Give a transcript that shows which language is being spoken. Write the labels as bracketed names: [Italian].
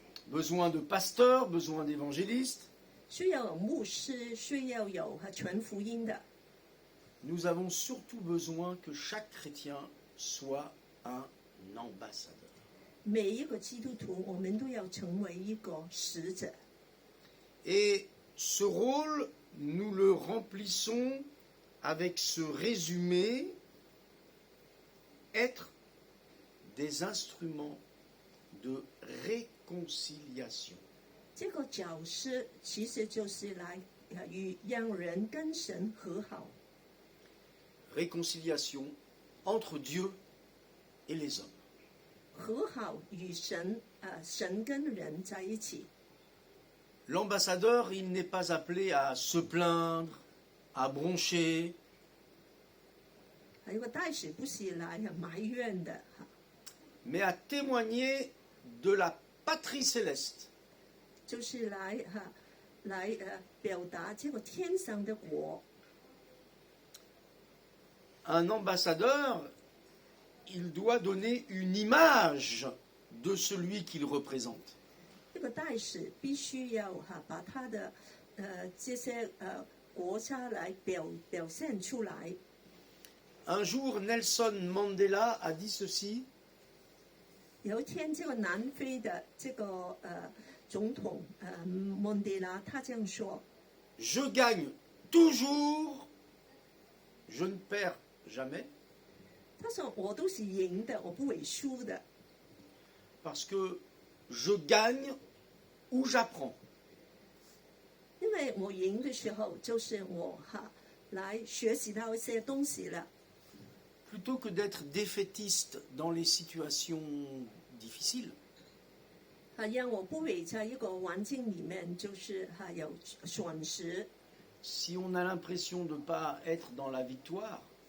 [French] besoin de pasteurs, besoin d'évangélistes. [Chinese] 需要有牧师，需要有传福音的。 [French] Nous avons surtout besoin que chaque chrétien soit un ambassadeur. [Chinese] 每一个基督徒，我们都要成为一个使者。 [French] Et ce rôle, nous le remplissons avec ce résumé, être des instruments de réconciliation. [Chinese] 这个角色其实就是来让人跟神和好， [French] Réconciliation entre Dieu et les hommes. [Chinese] 和好与神神跟人在一起。 [French] L'ambassadeur, il n'est pas appelé à se plaindre, à broncher, [Chinese] 还有个大使不是来埋怨的 [French] mais à témoigner de la patrie céleste. [Chinese] 就是来表达这个天上的国。 [French] Un ambassadeur, il doit donner une image de celui qu'il représente. [Chinese] 这个大使必须要把他的这些国家来表现出来。 [French] Un jour, Nelson Mandela a dit ceci: [Chinese] 有一天，这个南非的这个总统曼德拉，他这样说： [French] Je gagne toujours, je ne perds jamais, [Chinese] 他说我都是赢的，我不会输的， [French] parce que je gagne ou j'apprends. [Chinese] 因为我赢的时候就是我来学习到一些东西了。 [French] Plutôt que d'être défaitiste dans les situations difficiles, [Chinese] 让我不会在一个环境里面就是有损失。 [French] si on a l'impression de ne pas être dans la victoire,